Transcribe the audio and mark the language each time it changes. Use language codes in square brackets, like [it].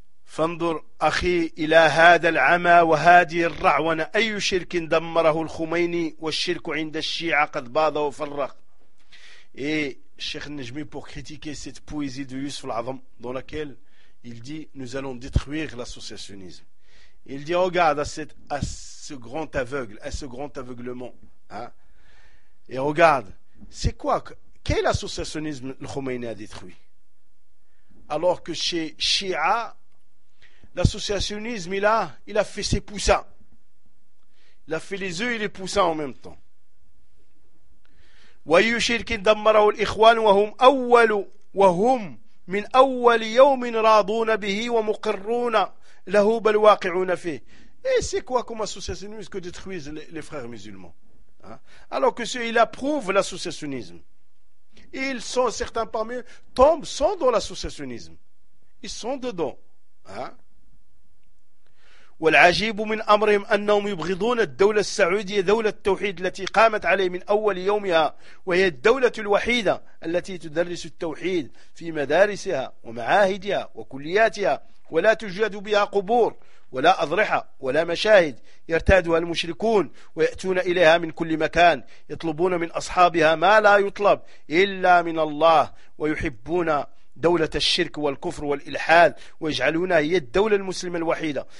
[ar] فانظر أخي إلى هذا العمى وهذه الرعونة أي شرك دمره الخميني والشرك عند الشيعة قد باض وفرق. [fr] Et Cheikh Najmi, pour critiquer cette poésie de Yusuf al-Azam dans laquelle il dit nous allons détruire l'associationnisme, il dit regarde à ce grand aveuglement, hein? Et regarde, c'est quoi, quel associationnisme le Khomeini a détruit, alors que chez Shia l'associationnisme, il a fait ses poussins. Il a fait les œufs et les poussins en même temps. [ar] وَيُّ شِرْكٍ دَمَّرَهُ الْإِخْوَانُ وَهُمْ مِنْ أَوَّلِ يَوْمٍ رَاضُونَ بِهِ وَمُقِرُّونَ لَهُ بَلْ وَاقِعُونَ فِيهِ. [fr] Et c'est quoi comme associationnisme que détruisent les frères musulmans, hein? Alors que ceux, ils approuvent l'associationnisme. Ils sont, certains parmi eux, sont dans l'associationnisme. Ils sont dedans, hein? [ar] والعجيب من أمرهم أنهم يبغضون الدولة السعودية دولة التوحيد التي قامت عليه من أول يومها وهي الدولة الوحيدة التي تدرس التوحيد في مدارسها ومعاهدها وكلياتها ولا توجد بها قبور ولا أضرحة ولا مشاهد يرتادها المشركون ويأتون إليها من كل مكان يطلبون من أصحابها ما لا يطلب إلا من الله ويحبون دولة الشرك والكفر والإلحاد ويجعلونها هي الدولة المسلمة الوحيدة.